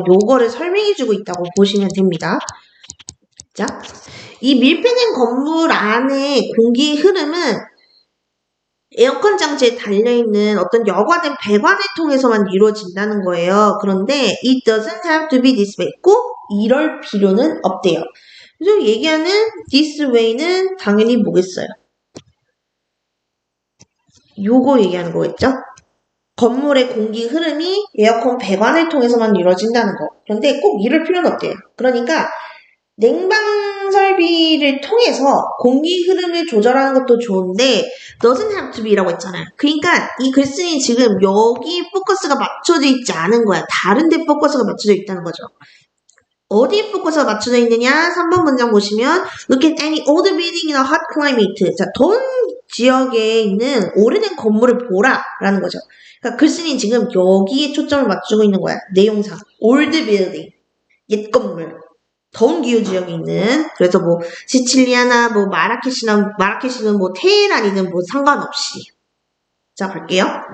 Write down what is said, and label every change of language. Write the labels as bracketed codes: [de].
[ko] 요거를 설명해주고 있다고 보시면 됩니다. 자, 이 밀폐된 건물 안에 공기 흐름은 에어컨 장치에 달려있는 어떤 여과된 배관을 통해서만 이루어진다는 거예요. [en] 그런데 it doesn't have to be this way. [ko] 꼭 이럴 필요는 없대요. 그래서 얘기하는 this way는 당연히 뭐겠어요? 요거 얘기하는 거겠죠? 건물의 공기 흐름이 에어컨 배관을 통해서만 이루어진다는 거. 그런데 꼭 이럴 필요는 없대요. 그러니까 냉방 설비를 통해서 공기 흐름을 조절하는 것도 좋은데 [en] doesn't have to be [ko] 라고 했잖아요. 그러니까 이 글쓴이 지금 여기 포커스가 맞춰져 있지 않은 거야. 다른 데 포커스가 맞춰져 있다는 거죠. 어디에 포커스가 맞춰져 있느냐? 3번 문장 보시면 [en] Look at any old building in a hot climate. [ko] 자, 더운 지역에 있는 오래된 건물을 보라 라는 거죠. 그러니까 글쓴이 지금 여기에 초점을 맞추고 있는 거야. 내용상 old building, 옛 건물, 더운 기후 지역에 있는. 그래서 뭐 시칠리아나 뭐 마라케시는 뭐 테헤란이든 뭐 상관없이. 자, 볼게요.